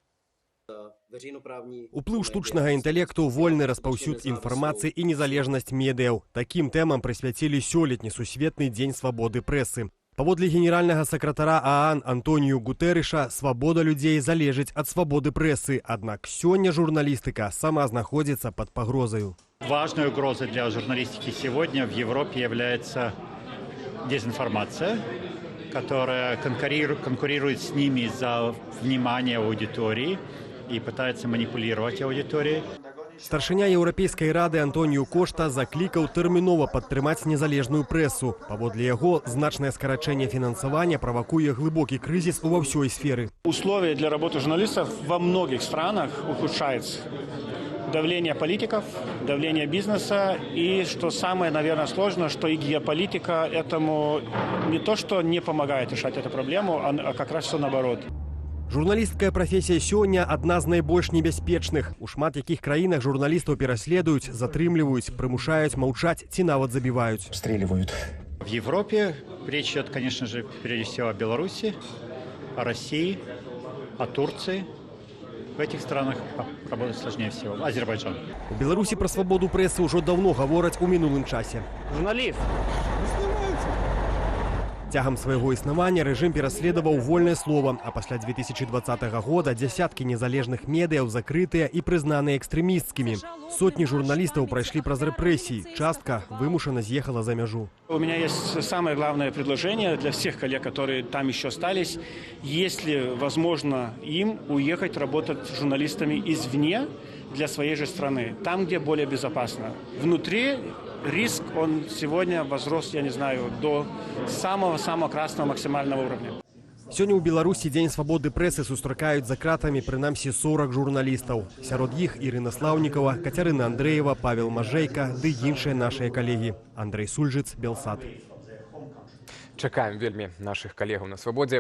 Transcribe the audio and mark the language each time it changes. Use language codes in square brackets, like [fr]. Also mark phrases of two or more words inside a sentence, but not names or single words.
[be] Уплыў штучнага інтэлекту, вольны распаўсюд інфармацыі і незалежнасць медыяў. Такім тэмам прысвяцілі сёлетні сусветны дзень свабоды прэсы. Паводле генеральнага сакратара ААН Антоніу Гутэрыша, свабода людзей залежыць ад свабоды прэсы. Аднак сёння журналістыка сама знаходзіцца пад пагрозаю. [ru] Важной угрозой для журналистики сегодня в Европе является дезинформация, которая конкурирует с ними за внимание аудитории и пытается манипулировать аудиторией. [be] Старшыня Еўрапейскай рады Антоніу Кошта заклікаў тэрмінова падтрымаць незалежную прэсу. Паводле яго, значнае скарачэнне фінансавання правакуе глыбокі крызіс ува ўсёй сферы. [ru] Условия для работы журналистов во многих странах ухудшаются. Давление политиков, давление бизнеса и, что самое, наверное, сложное, что и геополитика этому не то, что не помогает решать эту проблему, а как раз все наоборот. [be] Журналісцкая прафесія сёння адна з найбольш небяспечных. У шмат якіх краінах журналістаў пераследуюць, затрымліваюць, прымушаюць маўчаць ці нават забіваюць. [ru] Обстреливают. В Европе речь идет, конечно же, прежде всего о Беларуси, о России, о Турции. В этих странах работать сложнее всего. Азербайджан. [be] У Беларусі пра свабоду прэсы ўжо даўно гавораць у мінулым часе. Журналист. Цягам свайго існавання рэжым пераследаваў вольнае слова, а пасля 2020 года дзясяткі незалежных медыяў закрытыя і прызнаныя экстрэмісцкімі. Сотні журналістаў прайшлі праз рэпрэсіі, частка вымушана з'ехала за мяжу. [ru] У меня есть самое главное предложение для всех коллег, которые там еще остались. Если возможно им уехать работать журналистами извне для своей же страны, там, где более безопасно. Внутри риск, он сегодня возрос, я не знаю, до самого-самого красного максимального уровня. [be] Сёння ў Беларусі дзень свабоды прэсы сустракаюць за кратамі прынамсі 40 журналістаў. Сярод іх Ірына Слаўнікова, Кацярына Андрэева, Павел Мажэйка ды іншыя нашыя калегі. Андрэй Сульжыц, Белсат. Чакаем вельмі нашых калегаў на свабодзе.